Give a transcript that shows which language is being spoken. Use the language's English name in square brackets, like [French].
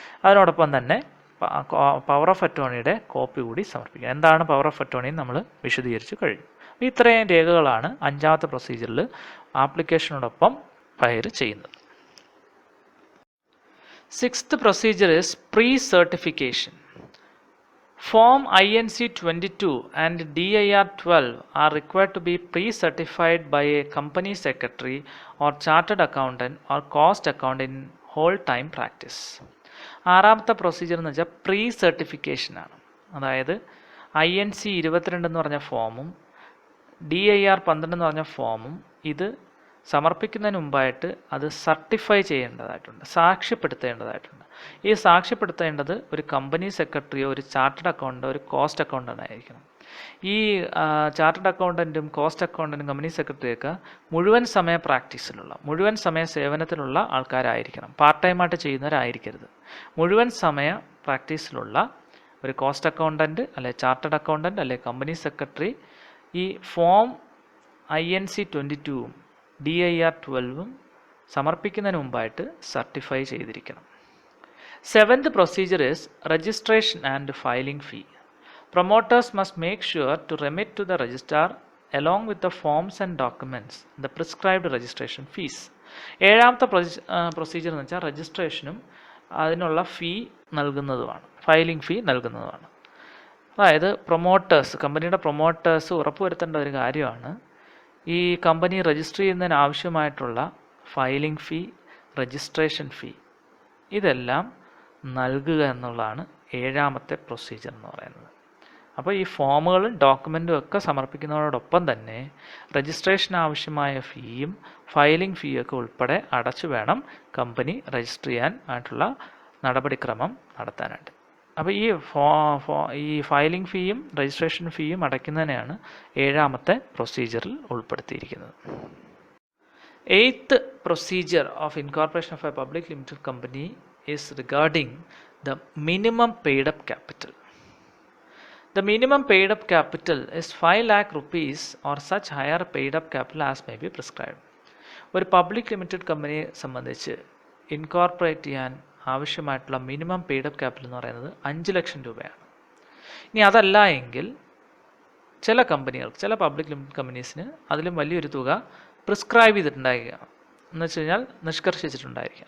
[Malayalam] അതിനോടൊപ്പം തന്നെ power of അറ്റോർണിയുടെ copy കൂടി സമർപ്പിക്കുക. എന്താണ് പവർ ഓഫ് അറ്റോർണി നമ്മൾ വിശദീകരിച്ചു കഴിഞ്ഞു. ഇത്രയും രേഖകളാണ് 5ാമത്തെ പ്രൊസീജിയറിൽ ആപ്ലിക്കേഷനോടൊപ്പം ഫയൽ ചെയ്യുന്നത്. [English] 6th procedure is pre-certification. Form INC 22 and DIR 12 are required to be pre-certified by a company secretary or chartered accountant or cost accountant in whole time practice. [Malayalam] 6ാമത്തെ procedure എന്ന് വെച്ചാൽ pre certification ആണ്. അതായത് INC 22 എന്ന് പറഞ്ഞ ഫോമും DIR 12 എന്ന് പറഞ്ഞ ഫോമും ഇത് സമർപ്പിക്കുന്നതിന് മുമ്പായിട്ട് അത് സർട്ടിഫൈ ചെയ്യേണ്ടതായിട്ടുണ്ട്, സാക്ഷ്യപ്പെടുത്തേണ്ടതായിട്ടുണ്ട്. ഈ സാക്ഷ്യപ്പെടുത്തേണ്ടത് ഒരു കമ്പനി സെക്രട്ടറിയോ ഒരു ചാർട്ടേഡ് അക്കൗണ്ടോ ഒരു കോസ്റ്റ് അക്കൗണ്ടൻ്റ് ആയിരിക്കണം. ഈ ചാർട്ടേഡ് അക്കൗണ്ടൻറ്റും കോസ്റ്റ് അക്കൗണ്ടൻറ്റും കമ്പനി സെക്രട്ടറിയൊക്കെ മുഴുവൻ സമയ പ്രാക്ടീസിലുള്ള, മുഴുവൻ സമയ സേവനത്തിലുള്ള ആൾക്കാരായിരിക്കണം. പാർട്ട് ടൈമായിട്ട് ചെയ്യുന്നവരായിരിക്കരുത്. മുഴുവൻ സമയ പ്രാക്ടീസിലുള്ള ഒരു കോസ്റ്റ് അക്കൗണ്ടൻറ്റ് അല്ലെ ചാർട്ടേഡ് അക്കൗണ്ടൻറ്റ് അല്ലെ കമ്പനി സെക്രട്ടറി ഈ ഫോം INC 22 DIR 12 സമർപ്പിക്കുന്നതിന് മുമ്പായിട്ട് സർട്ടിഫൈ ചെയ്തിരിക്കണം. [English] 7th procedure is registration and filing fee. Promoters must make sure to remit to the registrar along with the forms and documents the prescribed registration fees. [Malayalam] 7ാമത്തെ procedure എന്ന് വെച്ചാൽ രജിസ്ട്രേഷനും അതിനുള്ള ഫീ നൽകുന്നതുമാണ്, filing ഫീ നൽകുന്നതുമാണ്. അതായത് കമ്പനിയുടെ promoters ഉറപ്പുവരുത്തേണ്ട ഒരു കാര്യമാണ് ഈ കമ്പനി രജിസ്റ്റർ ചെയ്യുന്നതിന് ആവശ്യമായിട്ടുള്ള ഫയലിംഗ് ഫീ, രജിസ്ട്രേഷൻ ഫീ ഇതെല്ലാം നൽകുക എന്നുള്ളതാണ് 7ാമത്തെ പ്രൊസീജിയർ എന്ന് പറയുന്നത്. അപ്പോൾ ഈ ഫോമുകളും ഡോക്യുമെൻറ്റും ഒക്കെ സമർപ്പിക്കുന്നതോടൊപ്പം തന്നെ രജിസ്ട്രേഷൻ ആവശ്യമായ ഫീയും ഫയലിംഗ് ഫീയൊക്കെ ഉൾപ്പെടെ അടച്ചു വേണം കമ്പനി രജിസ്റ്റർ ചെയ്യാൻ ആയിട്ടുള്ള നടപടിക്രമം നടത്താനായിട്ട്. അപ്പോൾ ഈ ഫയലിംഗ് ഫീയും രജിസ്ട്രേഷൻ ഫീയും അടയ്ക്കുന്നതിനെയാണ് 7ാമത്തെ പ്രൊസീജിയറിൽ ഉൾപ്പെടുത്തിയിരിക്കുന്നത്. [English] 8th procedure of incorporation of a public limited company is regarding the minimum paid up capital. The minimum paid up capital is 5 lakh rupees or such higher paid up capital as may be prescribed. [Malayalam] ഒരു public limited കമ്പനിയെ സംബന്ധിച്ച് incorporate ചെയ്യാൻ ആവശ്യമായിട്ടുള്ള minimum paid up capital എന്ന് പറയുന്നത് 5 ലക്ഷം രൂപയാണ്. ഇനി അതല്ല എങ്കിൽ ചില കമ്പനികൾക്ക്, ചില പബ്ലിക് ലിമിറ്റഡ് കമ്പനീസിന് അതിലും വലിയൊരു തുക പ്രിസ്ക്രൈബ് ചെയ്തിട്ടുണ്ടായിരിക്കുക എന്ന് വെച്ച് കഴിഞ്ഞാൽ നിഷ്കർഷിച്ചിട്ടുണ്ടായിരിക്കും.